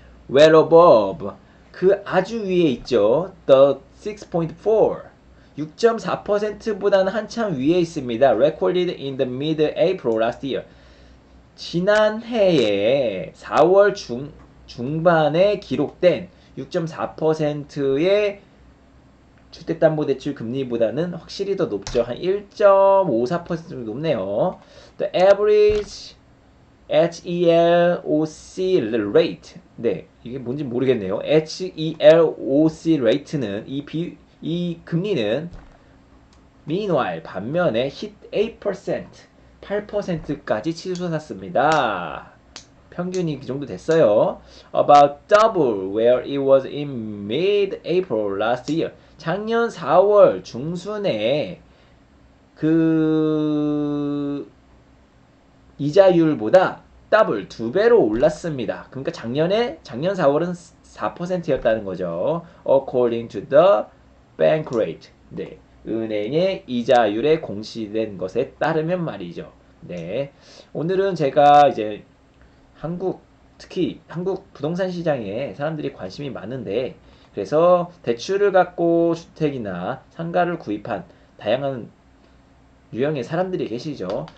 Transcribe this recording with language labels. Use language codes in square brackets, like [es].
[en] Well above [ko] 그 아주 위에 있죠. The 6.4 6.4%보다는 한참 위에 있습니다. [en] Recorded in the mid-April last year. [ko] 지난 해에 4월 중반에 기록된 6.4%의 주택담보대출 금리보다는 확실히 더 높죠. 한 1.54% 정도 높네요. [en] The average HELOC rate. [ko] 네, 이게 뭔지 모르겠네요. HELOC rate는 이 금리는 meanwhile 반면에 hit 8%까지 치솟았습니다. 평균이 그 정도 됐어요. [en] About double where it was in mid-April last year. [ko] 작년 4월 중순에 그 이자율보다 더블 2배로 올랐습니다. 그러니까 작년 4월은 4%였다는 거죠. [en] According to the bank rate. [ko] 네. 은행의 이자율에 공시된 것에 따르면 말이죠. 네. 오늘은 제가 이제 특히 한국 부동산 시장에 사람들이 관심이 많은데 그래서 대출을 갖고 주택이나 상가를 구입한 다양한 유형의 사람들이 계시죠.